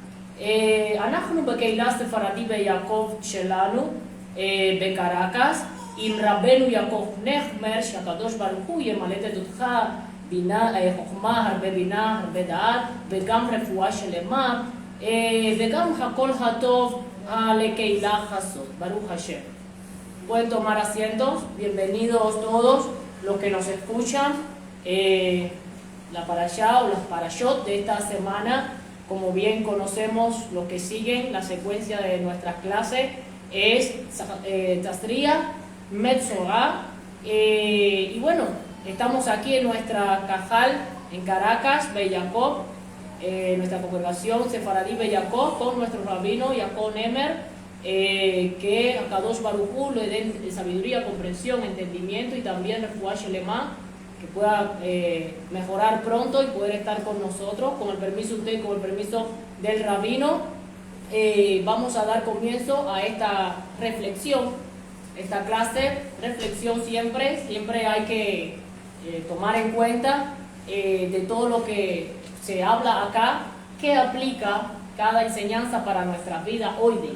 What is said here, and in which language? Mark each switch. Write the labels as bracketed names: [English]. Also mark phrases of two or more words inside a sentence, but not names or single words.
[Hebrew] אנחנו בקהילה הספרדית ביעקב שלנו בקרקס עם רבנו יעקב נחמר, שהקדוש ברוך הוא ימלט אותך בינה, חוכמה, הרבה בינה, הרבה דעת וגם רפואה שלמה וגם הכל הטוב לקהילה הזאת, ברוך השם. [Spanish] Pueden tomar asientos, bienvenidos todos los que nos escuchan. La parashá o las parashot de esta semana, como bien conocemos los que siguen la secuencia de nuestras clases, es Tazria, Metzorah, y bueno, estamos aquí en nuestra Cajal en Caracas, Beyacob, nuestra congregación Sefaradí Beyacob, con nuestro rabino Yaakov Nemer, que a [Hebrew] קדוש ברוך הוא [Spanish] le den sabiduría, comprensión, entendimiento y también [Hebrew] רפואה שלמה, [Spanish] que pueda mejorar pronto y poder estar con nosotros. Con el permiso de usted, con el permiso del rabino, vamos a dar comienzo a esta reflexión, esta clase. Reflexión siempre hay que tomar en cuenta de todo lo que se habla acá, que aplica cada enseñanza para nuestras vidas hoy día.